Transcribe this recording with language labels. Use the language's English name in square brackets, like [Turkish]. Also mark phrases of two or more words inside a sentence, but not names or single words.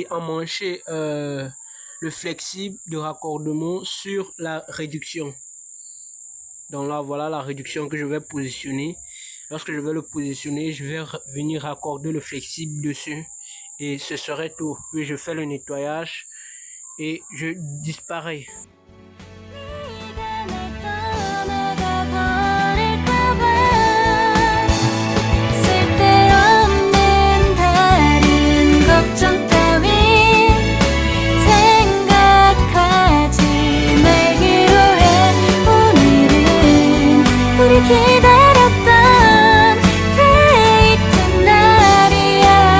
[French] Emmancher le flexible de raccordement sur la réduction. Donc là, voilà la réduction que je vais positionner. Lorsque je vais le positionner, je vais venir raccorder le flexible dessus. Et ce serait tout. Puis je fais le nettoyage et je disparais. [Korean] 네가 날 떠나가 버릴까 봐 쓸데없는 다른 걱정 따윈 생각하지 말기로 해 오늘은 우리 기다렸던 데이트 날이야